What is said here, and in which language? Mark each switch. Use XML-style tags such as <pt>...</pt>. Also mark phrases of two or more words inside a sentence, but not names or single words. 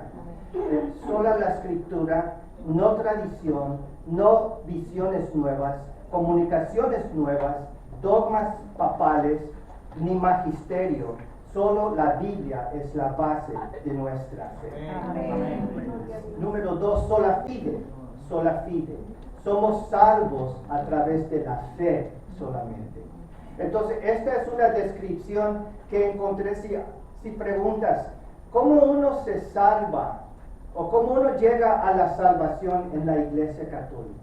<es>Sola la Escritura, no tradición, no visiones nuevas, comunicaciones nuevas, dogmas papales, ni magisterio. Solo la Biblia es la base de nuestra fe. Amén. Número 2,</es> <la>sola fide. Sola fide.</la> <es>Somos salvos a través de la fe solamente. Entonces, esta es una descripción que encontré. Si preguntas, ¿cómo uno se salva o cómo uno llega a la salvación en la Iglesia Católica.</es>